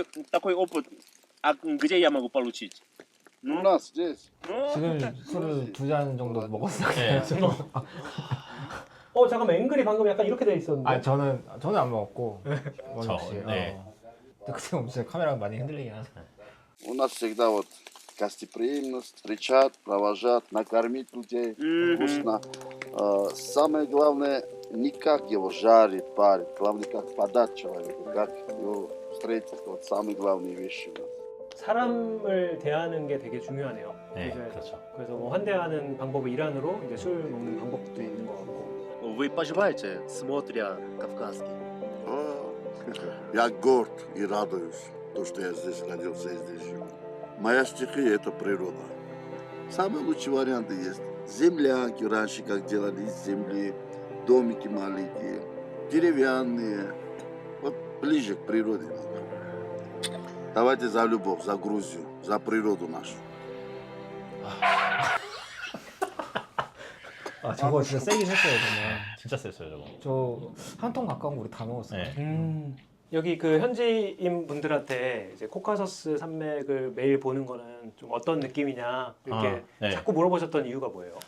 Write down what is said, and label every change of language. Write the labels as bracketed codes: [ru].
[ru] Такой опыт. А где я могу получить? у нас здесь. [ko] 지금 술을 2잔 정도 먹었어요. 네. 잠깐만 앵글이 방금 약간 이렇게 돼 있었는데. 아 저는 안 먹었고 저, 원욱 씨. 네. 그때 진짜 카메라가 많이 흔들리긴 하죠. [ru] У нас всегда вот гостеприимность, встречат, провожат, накормить людей вкусно. Самое главное, не как его жарить, парить, главное, как подать человеку, как его встретить. Вот самые главные вещи у нас. [ko] 사람을 대하는 게 되게 중요하네요. 네, 그래서- 그렇죠. 그래서 뭐 환대하는 방법의 일환으로 이제 술 먹는 방법도 있는 것 같고. [ru] Вы поживаете, смотря кавказский? Я горд и радуюсь, то, что я здесь родился и здесь живу. Моя стихия – это природа. Самые лучшие варианты есть. Землянки раньше как делали из земли, домики маленькие, деревянные. Вот ближе к природе надо. Давайте за любовь, за Грузию, за природу нашу. [ko] 아 저거 진짜 세긴 했어요 정말. 진짜 셌어요 저거. 저 한 통 가까운 거 우리 다 먹었어요. 네. 여기 그 현지인 분들한테 이제 코카서스 산맥을 매일 보는 거는 좀 어떤 느낌이냐 이렇게 아, 네. 자꾸 물어보셨던 이유가 뭐예요?